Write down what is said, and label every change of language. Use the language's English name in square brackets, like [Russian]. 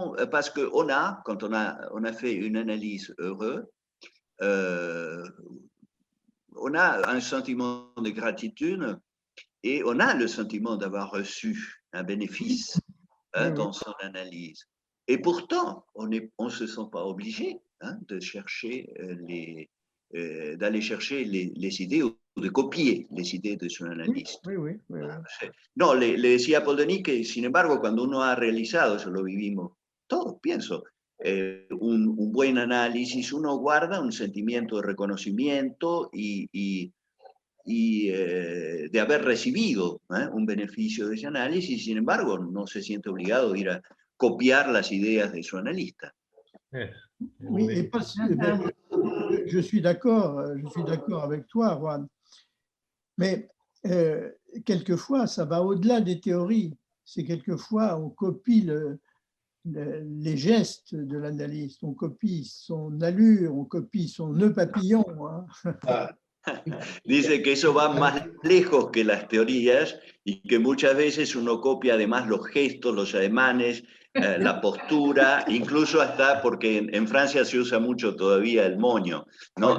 [French] Parce qu'on a, quand on a fait une analyse heureuse, on a un sentiment de gratitude et on a le sentiment d'avoir reçu un bénéfice dans son analyse. Et pourtant, on ne se sent pas obligé de chercher d'aller chercher les idées ou de copier les idées de son analyste. Oui. [Spanish] No, le decía Paul Denis que, sin embargo, cuando uno ha realizado, eso lo vivimos todos, pienso, un buen análisis, uno guarda un sentimiento de reconocimiento y de haber recibido un beneficio de ese análisis, sin embargo, no se siente obligado a ir a copiar las ideas de su analista. [French] Oui, et parce que je suis d'accord avec toi, Juan. Mais quelquefois, ça va au-delà des théories. C'est quelquefois, on copie les gestes de l'analyste, on copie son allure, on copie son nœud papillon. Ah, [Spanish] Dice que eso va más lejos que las teorías y que muchas veces uno copia además los gestos, los ademanes, la postura, incluso hasta, porque en Francia se usa mucho todavía el moño, ¿no?